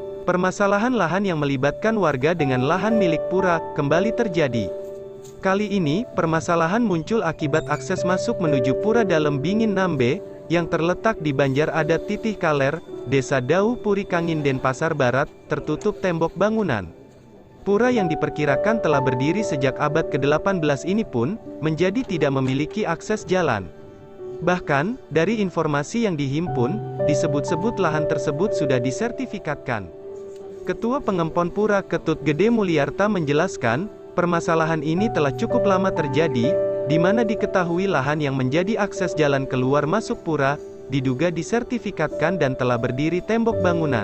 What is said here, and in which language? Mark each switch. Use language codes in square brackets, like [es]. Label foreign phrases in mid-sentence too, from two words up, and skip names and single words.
[id] Permasalahan lahan yang melibatkan warga dengan lahan milik pura kembali terjadi. Kali ini, permasalahan muncul akibat akses masuk menuju Pura Dalem Bingin Nambe, yang terletak di Banjar Adat Titih Kaler, Desa Dauh Puri Kangin Denpasar Barat, tertutup tembok bangunan. Pura yang diperkirakan telah berdiri sejak abad ke-18 ini pun, menjadi tidak memiliki akses jalan. Bahkan, dari informasi yang dihimpun, disebut-sebut lahan tersebut sudah disertifikatkan. Ketua Pengempon Pura Ketut Gede Mulyarta menjelaskan, permasalahan ini telah cukup lama terjadi, di mana diketahui lahan yang menjadi akses jalan keluar masuk pura, diduga disertifikatkan dan telah berdiri tembok bangunan.